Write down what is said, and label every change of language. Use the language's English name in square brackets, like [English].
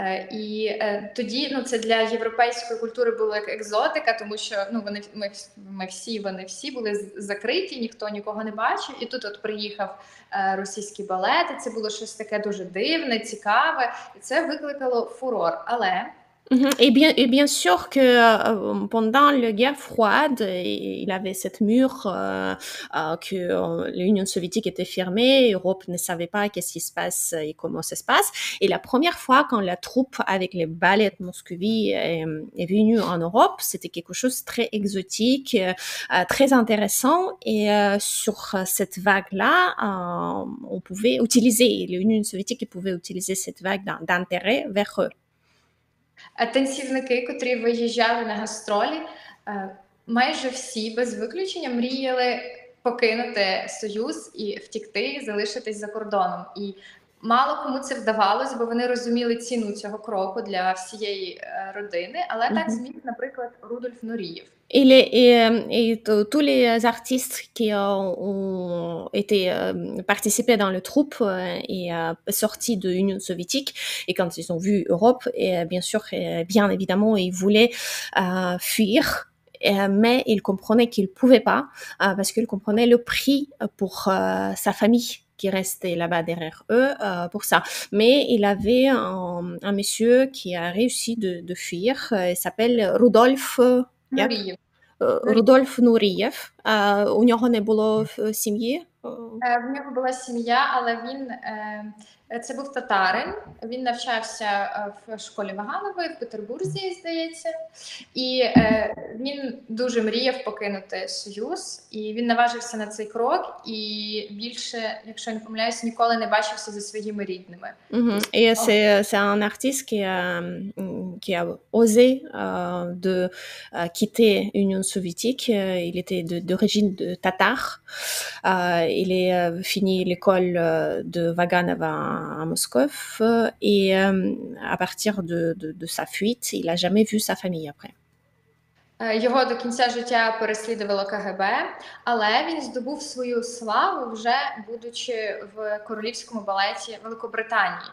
[Ukrainian] І тоді це для європейської культури було як екзотика, тому що вони всі були закриті, ніхто нікого не бачив. І тут от приїхав російський балет, і це було щось таке дуже дивне, цікаве, і це викликало фурор. Але [French] Et bien sûr que pendant la guerre froide, il avait cette mur que l'Union soviétique était fermée, l'Europe ne savait pas qu'est-ce qui se passe et comment ça se passe. Et la première fois quand la troupe avec les ballets de Moscovie est venue en Europe, c'était quelque chose de très exotique, très intéressant. Et sur cette vague-là, on pouvait utiliser, l'Union soviétique pouvait utiliser cette vague d'intérêt vers eux. [Ukrainian] Танцівники, котрі виїжджали на гастролі, майже всі, без виключення, мріяли покинути Союз і втікти, залишитись за кордоном. І мало кому це вдавалось, бо вони розуміли ціну цього кроку для всієї родини, але так зміг, наприклад, Рудольф Нурієв. [French] Et tous les artistes qui ont été participés dans le troupe et sortis de l'Union soviétique, et quand ils ont vu Europe, et bien sûr, bien évidemment, ils voulaient fuir, mais ils comprenaient qu'ils ne pouvaient pas, parce qu'ils comprenaient le prix pour sa famille qui restait là-bas derrière eux pour ça. Mais il avait un monsieur qui a réussi de fuir, il s'appelle Rudolf [Ukrainian] Нурієв. Рудольф Нурієв. У нього не було сім'ї? В нього була сім'я, але це був татарин. Він навчався в школі Ваганової в Петербурзі, здається. І він дуже мріяв покинути Союз. І він наважився на цей крок. І більше, якщо я не помиляюсь, ніколи не бачився зі своїми рідними. [French] Et c'est un artiste qui a osé de quitter l'Union soviétique. Il était d'origine tatare. Il a fini l'école de Vaganova à Moscou et à partir de sa fuite, il n'a jamais vu sa famille après. [Ukrainian] Його до кінця життя переслідувало КГБ, але він здобув свою славу вже будучи в королівському балеті Великобританії.